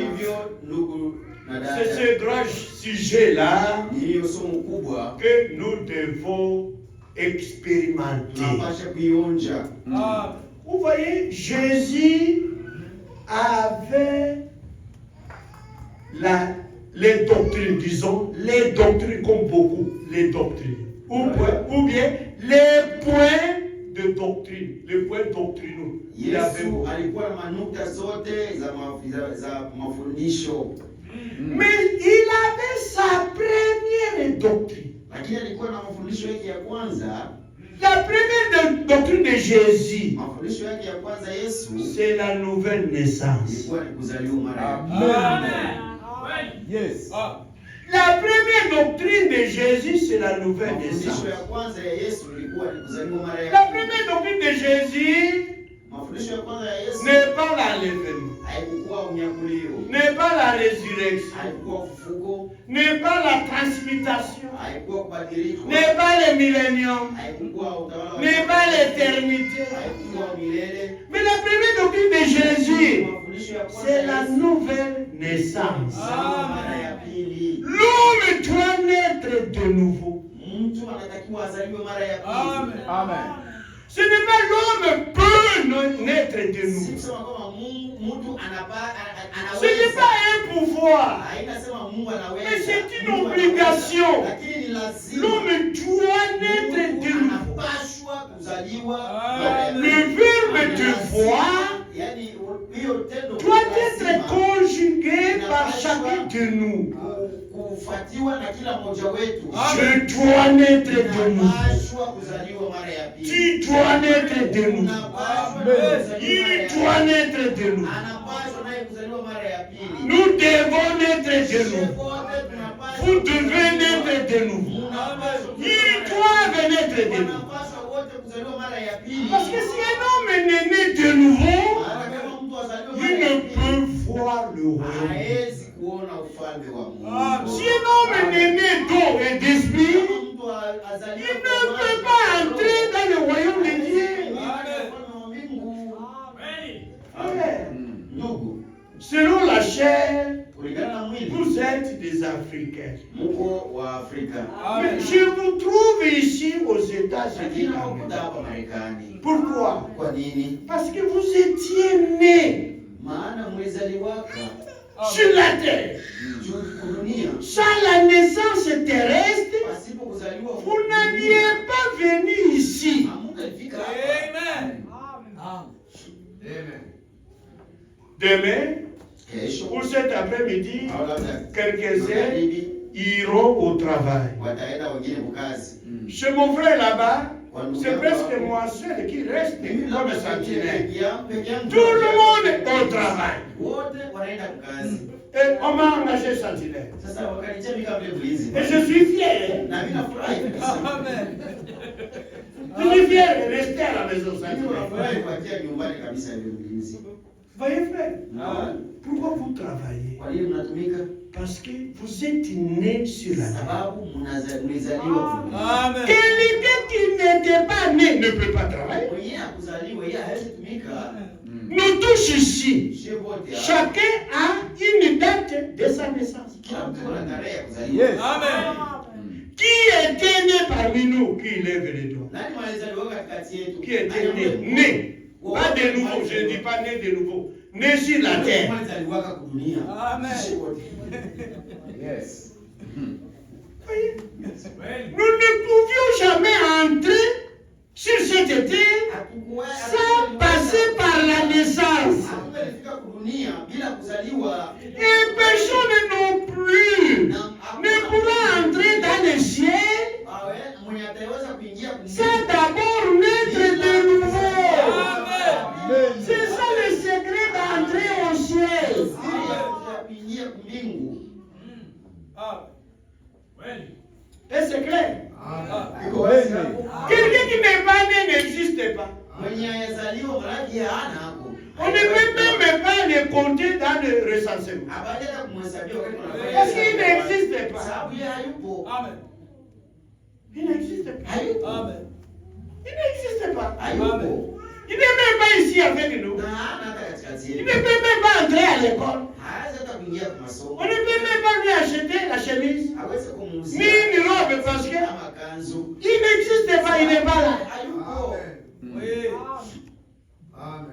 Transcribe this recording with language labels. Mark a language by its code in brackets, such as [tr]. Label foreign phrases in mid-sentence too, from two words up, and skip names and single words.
[fr] C'est ce grand sujet-là que nous devons expérimenter. Vous voyez, Jésus avait les doctrines, disons, les doctrines comme beaucoup, les doctrines. Ou bien les points de doctrine, les points doctrinaux. [sw] Yesu alikuwa na manukta zote za mafundisho. [fr] Mais il avait sa première doctrine. [sw] Lakini alikuwa na mafundisho yake ya kwanza. [fr] La première doctrine de Jésus, [sw] mafundisho yake ya kwanza Yesu, [fr] c'est la nouvelle naissance. [sw] ilikuwa ni kuzaliwa mara ya pili. Amen. Yes. [fr] La première doctrine de Jésus, c'est la nouvelle naissance. [sw] Mafundisho ya kwanza ya Yesu ilikuwa ni kuzaliwa mara ya [fr] La [sw] pili. [fr] première doctrine de Jésus [sw] Mafundisho ya kwanza ya Yesu [fr] n'est pas l'enlèvement, [sw] haikuwa unyakulio, [fr] n'est pas la résurrection, [sw] haikuwa ufufuko, [fr] n'est pas la transmutation, [sw] haikuwa kubadilika, [fr] n'est pas le millénium, [sw] haikuwa utawala wa [fr] n'est pas l'éternité. [sw] haikuwa milele. [fr] Mais la première doctrine de Jésus, [sw] Mafundisho ya kwanza [fr] c'est [sw] ya [fr] la [sw] Yesu [fr] nouvelle naissance. [sw] kuzaliwa mara ya pili. [fr] L'homme doit naître de nouveau. [sw] Mtu anatakiwa azaliwe mara ya pili. Amen. [fr] Ce n'est pas l'homme peut naître de [sw] Si [fr] nouveau. [sw] kusema kwamba mtu [fr] Ce n'est pas un pouvoir, [sw] hainasema Mungu anaweza. [fr] mais c'est une [sw] Mungu [fr] obligation. [sw] anaweza. Lakini ni lazima. [fr] L'homme doit naître de nouveau. [sw] Anapaswa kuzaliwa mara ya [fr] Le [sw] pili. [fr] verbe devoir [sw] Yaani hiyo tendo [fr] doit [sw] lazima [fr] être conjugué par chacun de nous. [sw] kufuatiwa na kila mmoja wetu. [fr] Je dois naître de nouveau. [sw] Anapaswa kuzaliwa mara ya pili. [fr] Tu dois naître de nouveau. [sw] Anapaswa kuzaliwa [fr] Il [sw] mara ya [fr] doit [sw] pili. [fr] naître de nouveau. [sw] Anapaswa naye kuzaliwa mara ya pili. [fr] Nous devons naître de [sw] Sisi [fr] nouveau. [sw] wote tunapaswa [fr] Vous devez naître de nouveau. [sw] Munapaswa [fr] Ils doivent naître de nouveau. [sw] wanapaswa wote kuzaliwa mara ya pili. [fr] Parce que si un homme est né de nouveau, [sw] Hata kama mtu azaliwe [fr] il [sw] mara ya [fr] ne [sw] pili, [fr] peut voir le royaume. [sw] haezi kuona ufalme wa Mungu. [fr] Si un homme est né d'eau et d'esprit, [sw] Kama mtu azaliwe [fr] il ne peut pas entrer dans le royaume de Dieu. [sw] Ndugu, [fr] Selon la chair, [sw] kulingana na mwili [fr] vous êtes des Africains. [sw] mko wa Afrika, [fr] Mais je vous trouve ici aux [sw] lakini [fr] États-Unis. [sw] haukuta hapa Marekani. [fr] Pourquoi? [sw] Kwa nini? [fr] Parce que vous étiez nés [sw] Maana mlizaliwaka [fr] sur la terre. [sw] juu dunia, [fr] Sans la naissance terrestre, [sw] pasipo kuzaliwa [fr] vous n'alliez pas venir ici. [sw] hamungefika hapa. Amen. [fr] Demain, [sw] Kesho [fr] ou cet après-midi, [sw] au labda [fr] quelques-uns [sw] magharibi, [fr] iront au travail. [sw] wataenda wengine kukazi. [fr] Chez mon frère là-bas, c'est presque moi seul qui reste [sw] Mimi [fr] comme [sw] labda [fr] sentinelle. [sw] peke yangu. [fr] Tout le monde est au travail. [sw] wote wanaenda kukazi. [fr] Et on m'a engagé sentinelle. [sw] Sasa wakanitia mimi kama vile mlinzi. [fr] Et je suis fier. [sw] Na mimi nafurahi kabisa. [fr] Je suis fier de rester à la maison [sw] Mimi [fr] sentinelle. [sw] nafurahi kuachia nyumbani kabisa vile mlinzi. [fr] Voyez frère, [sw] Na [fr] pourquoi vous travaillez? [sw] kwa nini mnatumika? [fr] Parce que vous êtes nés sur la terre. [sw] Sababu mlizaliwa kutumika. Amen. [fr] Quelqu'un qui n'était pas né ne peut pas travailler. [sw] Mwenye akuzaliwa yeye hawezi tumika. [fr] Nous tous ici, [sw] Sio wote. [fr] chacun a une date de sa naissance. [sw] Kila mtu ana tarehe ya kuzaliwa. Yes. Amen. [fr] Qui était né parmi nous? Qui lève les doigts? [sw] Nani malizaliwa katikati yetu? [fr] Qui était né? Né. Pas de nouveau, je ne dis pas né de nouveau. Né sur la terre. [sw] Malizaliwa kudunia. Amen. Sio wote. Yes. [fr] Voyez? Nous ne pouvions jamais entrer sur cette terre sans passer par la naissance. [sw] Hakungelifika kudunia bila kuzaliwa. [fr] Et personne non plus ne pourra entrer dans le ciel [sw] Mwenye ataweza kuingia [fr] sans d'abord naître de nouveau. Amen. C'est ça le secret d'entrer au ciel. [sw] kuingia mbingu. [fr] Et c'est clair. [sw] Iko wazi hapo. [fr] Quelqu'un qui n'est pas né n'existe pas. [sw] Mwenye azaliwa malaki hana hapo. [fr] On ne peut même pas le compter dans le recensement. [sw] Habajaja kumhesabia wakati wanafanya. [fr] Parce qu'il n'existe pas. [sw] Sababu yeye hayupo. Amen. [fr] Il n'existe pas. [sw] Hayupo. Amen. [fr] Il n'existe pas. [sw] Hayupo. [fr] Il n'est même pas ici avec nous. [sw] Na hana hata katikati [fr] Il [sw] yetu. [fr] ne peut même pas entrer à l'école. [sw] Hawezi hata kuingia kwa [fr] On [sw] masomo. [fr] ne peut même pas lui acheter la chemise. [sw] Hawezi Ni kumuuzia. [fr] une robe parce que [sw] Kama kanzu. [fr] il n'existe pas, il n'est pas là. [sw] Hayupo. [fr] Oui.